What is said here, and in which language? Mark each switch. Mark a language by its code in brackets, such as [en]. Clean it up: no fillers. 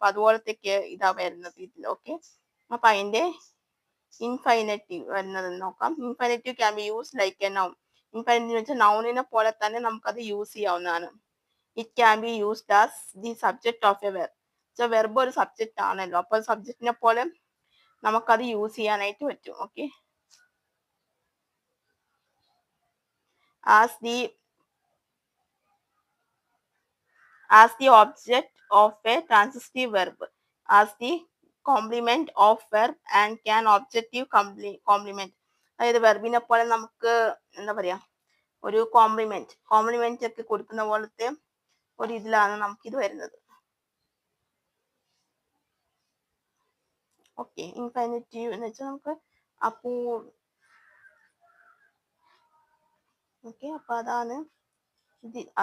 [ml] അപ്പൊ അതുപോലത്തെയൊക്കെ ഇതാ വരുന്നത് ഇതിൽ. ഓക്കെ, അപ്പൊ അതിന്റെ ഇൻഫൈനറ്റീവ് വരുന്നത് നോക്കാം. [en] Infinitive can be use like a noun. [ml] ഇൻഫൈനറ്റീവ് വെച്ചാൽ നൗണിനെ പോലെ തന്നെ നമുക്കത് യൂസ് ചെയ്യാവുന്നതാണ്. [en] It can be used as the subject of a verb. [ml] Verb ഒരു സബ്ജക്റ്റ് ആണല്ലോ, അപ്പോൾ സബ്ജക്റ്റിനെ പോലെ നമുക്കത് യൂസ് ചെയ്യാനായിട്ട് പറ്റും. [en] Okay, as the object of a transitive verb, as the complement of verb and can objective complement. [ml] അതായത് വെർബിനെ പോലെ നമുക്ക് എന്താ പറയാ, ഒരു കോംപ്ലിമെന്റ് ഒക്കെ കൊടുക്കുന്ന പോലത്തെ ഒരു ഇതിലാണ് നമുക്കിത് വരുന്നത്. ഓക്കെ, ഇൻഫൈനറ്റീവ് എന്ന് വെച്ചാൽ നമുക്ക് ഓക്കെ, അപ്പൊ അതാണ് ഇത്.